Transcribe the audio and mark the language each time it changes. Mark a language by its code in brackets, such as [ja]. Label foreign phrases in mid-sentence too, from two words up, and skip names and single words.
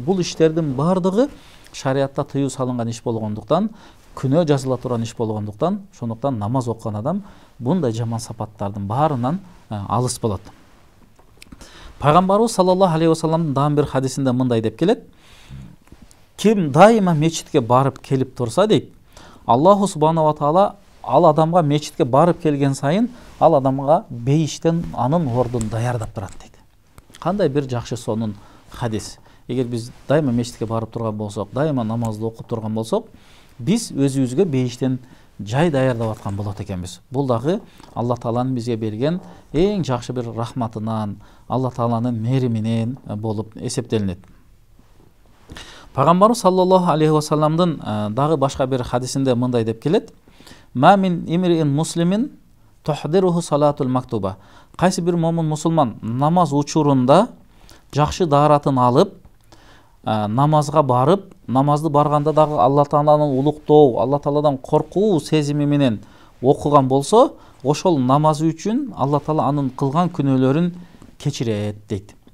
[ky] Бул иштердин бардыгы шариатта тыюу салынган иш болгондуктан, күнөө жазыла турган иш болгондуктан, ошондуктан намаз окуган адам bunday жаман сапаттардын баарынан алыс болот. Пайгамбарыбыз [ar] صلى الله عليه وسلم [ky] дагы бир хадисинде мындай деп келет: ким дайыма мечитке барып келип турса дейт, [ar] الله سبحانه وتعالى [ky] ал адамга мечитке барып келген сайын ал адамга бейиштен анын ордун даярдап турат дейт. Кандай бир жакшы сонун хадис. Эгер биз дайыма мечитке барып турган болсок, дайыма намазды окуп турган болсок, биз өзүбүзгө бейиштен жай даярдап аткан болот экенбиз. Бул дагы Алла Тааланын бизге берген эң жакшы бир рахматынан, Алла Тааланын мээриминен болуп эсептелинет. Пайгамбарыбыз [ar] صلى الله عليه وسلم [ky] дагы башка бир хадисинде мындай деп келет: [ar] "ما من امرئ مسلم تحضره صلاة مكتوبة." [ky] Кайсы бир момун мусулман намаз учурунда жакшы дааратын алып, намазга барып, намазды барганда дагы Алла Тааланын улуктоо, Алла Тааладан коркуу сезими менен окуган болсо, ошол намазы үчүн Алла Таала анын кылган күнөөлөрүн кечирет дейт.